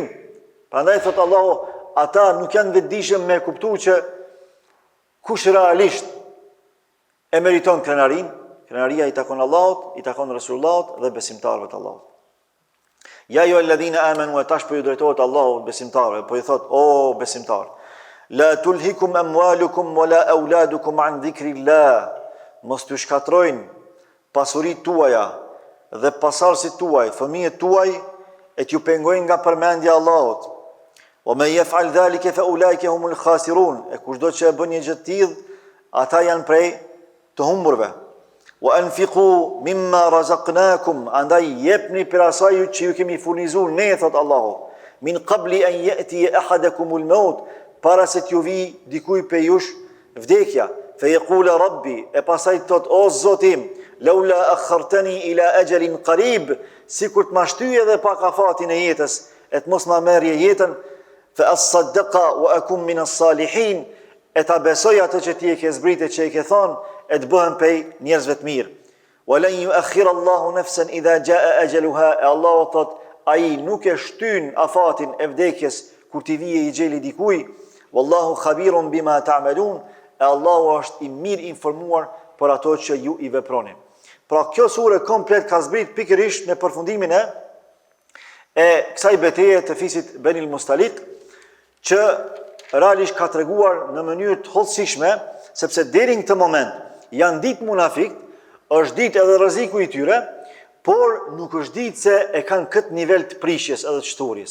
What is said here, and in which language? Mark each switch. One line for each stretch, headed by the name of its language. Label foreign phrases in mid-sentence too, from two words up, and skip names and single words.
Albanian: Prandaj thot Allahu, ata nuk janë vetëdijshëm me kuptu që kush realisht e meriton krenarin. Krenaria i takon Allahut, i takon Resulullahut dhe besimtarëve të Allahut.
Arabic: يا أيها الذين آمنوا,
Albanian: e tash po ju drejtohet Allahut besimtarëve, po i thot, o besimtar,
Arabic: لا تلهكم أموالكم ولا أولادكم عن ذكر الله,
Albanian: mos t'ju shkatrojnë pasuritë tuaja dhe pasardhësit tuaj, fëmijët tuaj, e t'ju pengojnë nga përmendja e Allahut.
Arabic: ومن يفعل ذلك فأولئك هم الخاسرون.
Albanian: E kushdo që e bën një gjë të tillë, ata janë prej të humburve.
Arabic: وأنفقوا مما رزقناكم,
Albanian: andaj jepni për asaj që ju kemi furnizuar ne, thot Allahu.
Arabic: من قبل أن يأتي أحدكم الموت,
Albanian: para se t'ju vi dikuj pe jush vdekja.
Arabic: فيقول رب,
Albanian: e pasaj thot, o Zotim,
Arabic: لولا أخرتني إلى أجل قريب,
Albanian: sikur të ma shtyje dhe pak afatin e jetës, e të mos ma merje jetën,
Arabic: فأصدق وأكن من الصالحين,
Albanian: e ta besoj atë që ti e ke zbritë që e ke thonë, e të bëhen pej njerëzve të mirë.
Arabic: ولن يؤخر الله نفسا إذا جاء أجلها,
Albanian: e Allahu thot, ai nuk e shtyn afatin e vdekjes kur t'i vije i gjeli dikuj.
Arabic: والله خبير بما تعملون,
Albanian: e Allahu është i mirë informuar për ato që ju i veproni. Pra kjo sure komplet ka zbrit pikërisht në përfundimin e kësaj betejë të fisit Benil Mustalik, që realisht ka treguar në mënyrë të hollësishme, sepse deri në këtë moment janë ditë munafikt, është ditë edhe rreziku i tyre, por nuk është ditë se e kanë këtë nivel të prishjes edhe të shturjes.